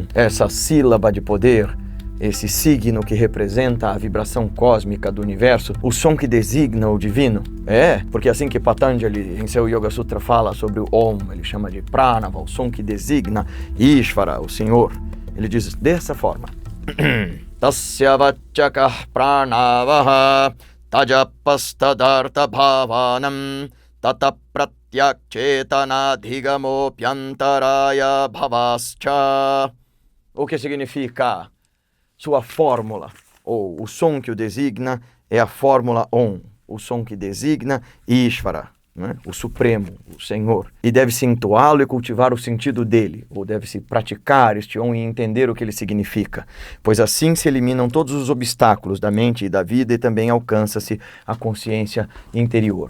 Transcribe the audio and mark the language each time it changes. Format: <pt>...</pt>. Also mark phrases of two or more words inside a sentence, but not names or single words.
<pt>Essa sílaba de poder? Esse signo que representa a vibração cósmica do universo, o som que designa o divino? É, porque assim que Patanjali, em seu Yoga Sutra, fala sobre o Om, ele chama de Pranava, o som que designa Ishvara, o Senhor. Ele diz dessa forma:</pt> <sa>Tasya vachakah pranavaha tajapastadartha bhavanam tata pratyakchetana dhigamopyantaraya bhavascha.</sa> <pt>O que significa? Sua fórmula, ou o som que o designa, é a fórmula Om, o som que designa Ishvara, né? O Supremo, o Senhor. E deve-se entoá-lo e cultivar o sentido dele, ou deve-se praticar este Om e entender o que ele significa, pois assim se eliminam todos os obstáculos da mente e da vida e também alcança-se a consciência interior.</pt>